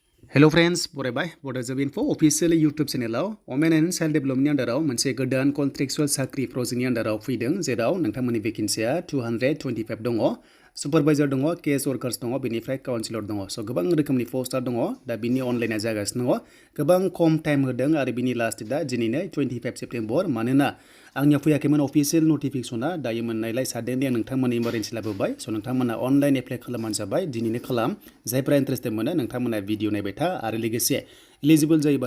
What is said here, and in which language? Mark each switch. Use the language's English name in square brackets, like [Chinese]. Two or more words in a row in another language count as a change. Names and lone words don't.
[English] Hello friends, [Bodo] बरायबाय Bodo info official YouTube channel Women and Child Development अंडाराव मोनसे गोदान Contractual साख्रि प्रजेक्टनि अंडाराव फैदों जेराव नोंथांमोननि वेकेन्सिया 225 दङ सुपारभाइजार दङ [English] case workers [Bodo] दङ बेनिफ्राय काउन्सिलर दङ स गोबां रोखोमनि पोस्टार दङ दा बिनि अनलाइनआ जागासिनो दङ गोबां खम टाइम होदों आरो बिनि [English] last date [Bodo] दिनैनो 25 सेप्टेम्बर मानोना आंनियाव फैयाखैमोन [English] official notification [Bodo] दायो मोननायलाय सानदों दे नोंथांमोननि इमारजेन्सि लाबोबाय स नोंथांमोना [English] online apply [Bodo] खालामबानो जाबाय दिनैनो खालाम जायफ्रा इन्टारेस्टेड मोनो नोंथांमोना भिडिअ नायबाय था आरो लोगोसे एलिजिबल जायोबा